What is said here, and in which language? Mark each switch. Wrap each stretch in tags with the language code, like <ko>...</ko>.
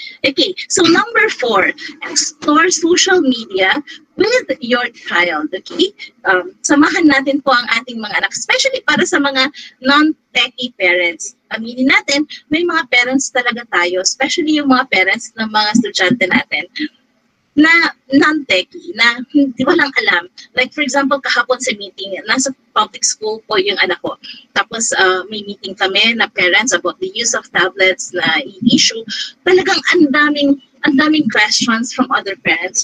<en>Okay, so number 4, explore social media with your child.</en> <tl>Okay, samahan natin po ang ating mga anak, especially para sa mga non-techie parents. Aminin natin, may mga parents talaga tayo, especially yung mga parents ng mga estudyante natin, na non-techie, na hindi walang alam. Like for example, kahapon sa meeting, nasa public school po yung anak ko. Tapos may meeting kami na parents</tl> <en>about the use of tablets</en> <tl>na issue. Talagang ang daming questions from other parents.</tl>